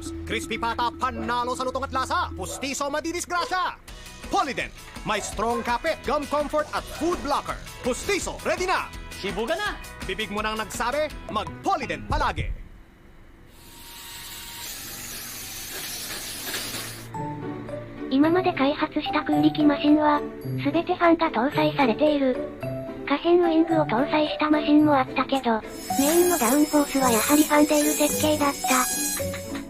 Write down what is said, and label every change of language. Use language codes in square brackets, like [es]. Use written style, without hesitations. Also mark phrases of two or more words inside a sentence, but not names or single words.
[tl] Crispy pata, panalo sa lutong at lasa. Pustiso, madidisgrasya. Polydent, may strong kapit, [en] gum comfort [tl] at [en] food blocker. [tl] Pustiso, ready na! Shibuga na! Bibig mo nang nagsabi, mag-Polydent palagi. [ja] 今まで開発した空力マシンは、すべてファンが搭載されている。可変ウィングを搭載したマシンもあったけど、メインのダウンフォースはやはりファンデール設計だった。